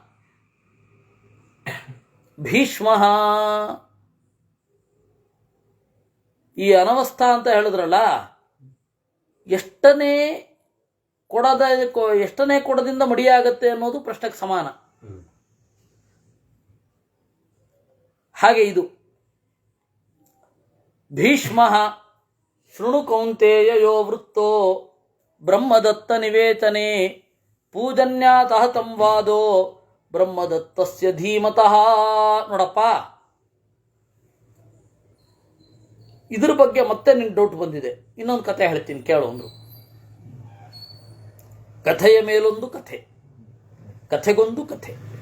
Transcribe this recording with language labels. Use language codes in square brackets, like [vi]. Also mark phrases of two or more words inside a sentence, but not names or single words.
[kn] ಭೀಷ್ಮ ಈ ಅನವಸ್ಥಾ ಅಂತ ಹೇಳಿದ್ರಲ್ಲ, ಎಷ್ಟನೇ ಕೊಡದಿಂದ ಮಡಿಯಾಗತ್ತೆ ಅನ್ನೋದು ಪ್ರಶ್ನೆಗೆ ಸಮಾನ. ಹಾಗೆ ಇದು [sa] ಭೀಷ್ಮ ಶೃಣು ಕೌಂತೆಯ ಯೋ ವೃತ್ತೋ ಬ್ರಹ್ಮದತ್ತ ನಿವೇತನೆ ಪೂಜನ್ಯಾತಃ ಸಂವಾದೋ ಬ್ರಹ್ಮದತ್ತಸ್ಯ ಧೀಮತಃ. [kn] ನೋಡಪ್ಪ, ಇದ್ರ ಬಗ್ಗೆ ಮತ್ತೆ ನಿನ್ ಡೌಟ್ ಬಂದಿದೆ. ಇನ್ನೊಂದು ಕಥೆ ಹೇಳ್ತೀನಿ ಕೇಳು. ಒಂದು ಕಥೆಯ ಮೇಲೊಂದು ಕಥೆ, ಕಥೆಗೊಂದು ಕಥೆ.